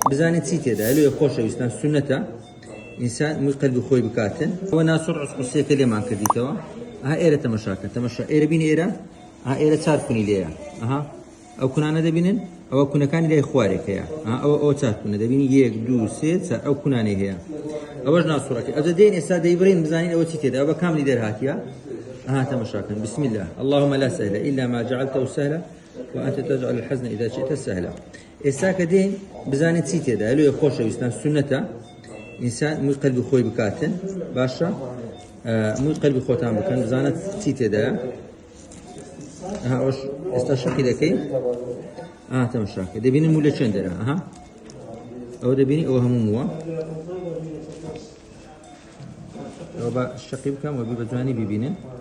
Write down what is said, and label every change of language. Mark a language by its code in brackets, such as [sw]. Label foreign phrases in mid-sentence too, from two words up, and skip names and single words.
[ckb] بزانێت چی تێدا لێ خۆشەویستان سنەتە ئینسان مووی قەلبی خۆی بکاتن ئەوە ناسوور عوسقوسیەکە لێمان کردیتەوە ئەها ئێرە تەماشاکە تەماشا ئێرە بینی ئێرە ئێرە چار کونی لێیە ئەو کونانە دەبینن ئەوە کونەکانی لای خوارێکەیە ئەوە چار کونە دەبینی 1 2 3 4 ئەو کونانەی هەیە ئەوەش ناسوورەکە ئەوە دێن ئێستا دەیبڕین بزانین ئەوە چی تێدا ئەوە کاملی دەرهاتیە تەماشاکەن [ar] بسم الله اللهم لا سهل إلا ما جعلته سهلا وأنت تجعل الحزن إذا شئت سهلا [ckb] ئێستا کە دێن بزانێت چی تێدا لێ خۆشەویستان سنەتە ئینسان مووی قەلبی خۆی بکاتن باشە مووی قەلبی خۆتان بکەن بزانێت چی تێدایە ئەوەش ئێستا شەقی دەکەین تەماشاکە دەبینن موو لە چەند دەرە ئەوە دەبینی ئەوە هەموو مووە ئەوە بە شەقی بکەم وە بە جوانی ببینن